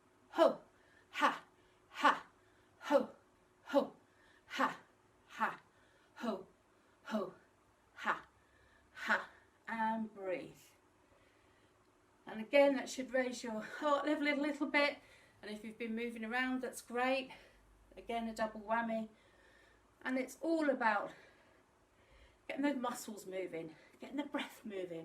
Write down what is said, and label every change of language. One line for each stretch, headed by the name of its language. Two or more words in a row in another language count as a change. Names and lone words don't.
English: ho, ha, ha, ho, ho, ha, ha, ho, ho, ha, ha, and breathe. And again, that should raise your heart level a little bit, and if you've been moving around, that's great. Again, a double whammy. And it's all about getting those muscles moving, getting the breath moving.